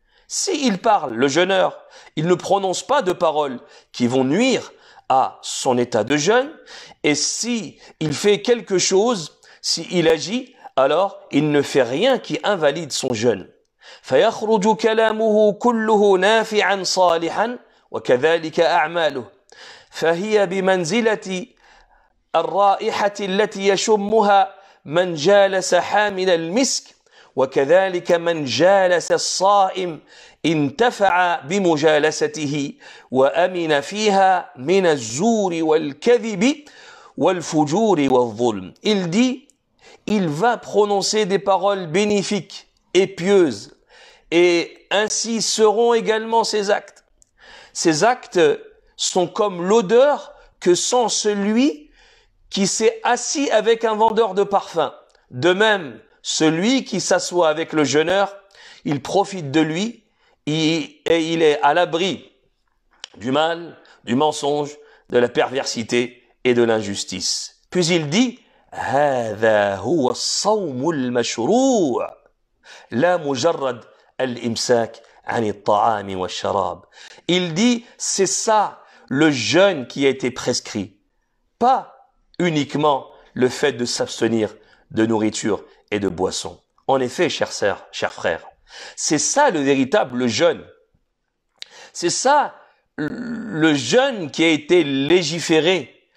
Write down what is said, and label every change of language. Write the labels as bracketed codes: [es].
[fr] S'il parle, le jeûneur, il ne prononce pas de paroles qui vont nuire à son état de jeûne, et si il fait quelque chose, s'il agit, alors il ne fait rien qui invalide son jeûne. [ar] فيخرج كلامه كله نافعا صالحا وكذلك أعماله فهي بمنزلة الرائحة التي يشمها من جالس حامل المسك وكذلك من جالس الصائم انتفع بمجالسته وأمن فيها من الزور والكذب والفجور والظلم. [fr] Il dit, il va prononcer des paroles bénéfiques et pieuses, et ainsi seront également ses actes. Ces actes sont comme l'odeur que sent celui qui s'est assis avec un vendeur de parfums. De même, celui qui s'assoit avec le jeûneur, il profite de lui et il est à l'abri du mal, du mensonge, de la perversité et de l'injustice. Puis il dit, [ar] هذا هو الصوم المشروع لا مجرد الإمساك عن الطعام والشراب. [fr] Il dit, c'est ça le jeûne qui a été prescrit, pas uniquement le fait de s'abstenir de nourriture et de boisson. En effet, chers sœurs, chers frères, c'est ça le véritable jeûne. C'est ça le jeûne qui a été légiféré.